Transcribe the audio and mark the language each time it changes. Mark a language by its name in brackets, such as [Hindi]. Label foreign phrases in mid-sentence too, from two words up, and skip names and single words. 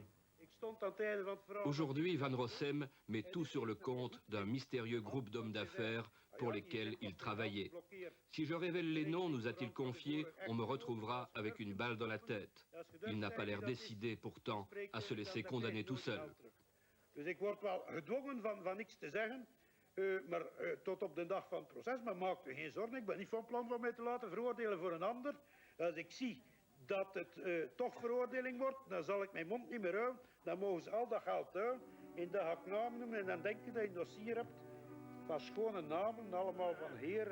[French] Aujourd'hui, Van Rossem met tout sur le compte d'un mystérieux groupe d'hommes d'affaires pour lesquels il travaillait. Si je révèle les noms, nous a-t-il confié, on me retrouvera avec une balle dans la tête. Il n'a pas l'air décidé, pourtant, à se laisser condamner tout seul. [Dutch] Dus ik word wel gedwongen van niks te zeggen, maar tot op de dag van het proces. Maar maak u geen zorgen, ik ben niet van plan van mij te laten veroordelen voor een ander. Als ik zie dat het toch veroordeling wordt, dan zal ik mijn mond niet meer houden. Dan mogen ze al dat geld houden en dat ga ik namen noemen. En dan denk je dat je een dossier hebt van schone namen, allemaal van heren.